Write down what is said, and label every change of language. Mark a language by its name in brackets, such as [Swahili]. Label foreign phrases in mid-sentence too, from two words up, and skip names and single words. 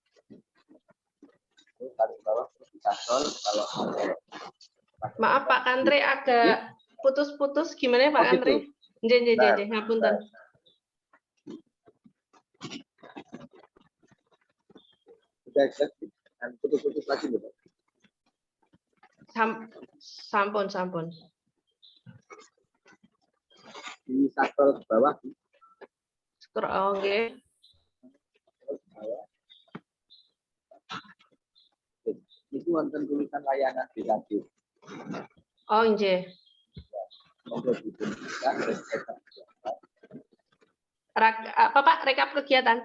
[Indonesian] Tarik ke bawah terus dicantol. Kalau maaf Pak Kantre agak putus-putus, gimana ya Pak Kantre? [Javanese] Nggih, ngapunten. [Indonesian] Sudah putus-putus lagi Bu. Sampun. Dicantol ke bawah. Nggih. Itu wonten tulisan layanan di lanjut. Oh, nggih. Apa Pak, rekap kegiatan?